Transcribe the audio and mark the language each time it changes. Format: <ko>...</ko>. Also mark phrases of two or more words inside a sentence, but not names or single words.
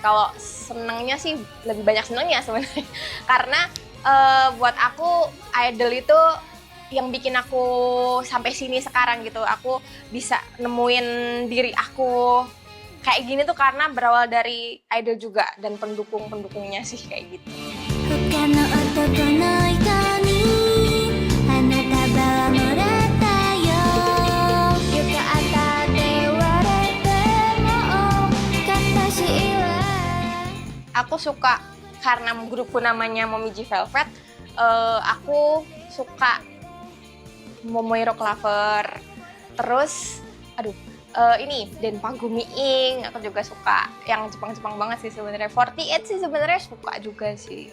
<id>Kalau senengnya sih lebih banyak senengnya sebenarnya. Karena buat aku idol itu yang bikin aku sampai sini sekarang gitu. Aku bisa nemuin diri aku kayak gini tuh karena berawal dari idol juga dan pendukung-pendukungnya sih kayak gitu.</id> <ja>他の男の人に花束はもらったよよかったって言われても悲しいわ</ja> <id>Aku suka karena grupku namanya Momiji Velvet. Aku suka Momoiro Clover. Terus, ini Denpa Gumiing. Aku juga suka yang Jepang-Jepang banget sih sebenarnya. 48 sih sebenarnya suka juga sih.</id>